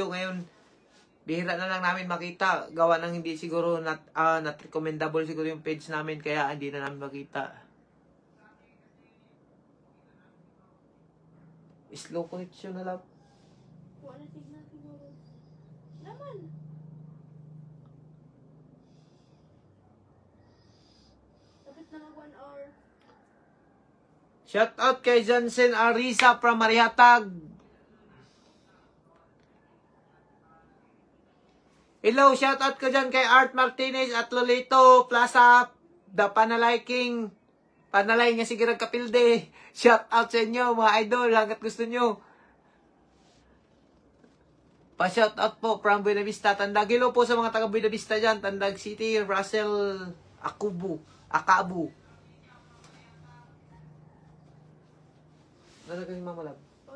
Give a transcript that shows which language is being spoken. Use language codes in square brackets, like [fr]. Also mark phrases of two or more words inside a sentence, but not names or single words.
[tl] Ngayon, bihira na lang namin makita. Gawa ng hindi siguro [en] not recommendable [tl] siguro yung page namin kaya hindi na namin makita. [en] Slow connection [tl] na lang. Wala tignan siguro. Naman. Tapos na mag 1 hour. [en] Shout out [tl] kay Jansen Arisa from Marihatag. Hello, [en] shout out [tl] ko dyan kay Art Martinez at Lolito Plaza, The Panalay King. [ceb] Panalay nga sige Kapilde. [en] Shout out [tl] sa inyo mga idol hanggat gusto nyo. [en] Pa-shout out [tl] po from Buena Vista, Tandag. Hello po sa mga taga Buena Vista dyan. Tandag City, Russell, Akabu. Nalagay ni Mama Lab.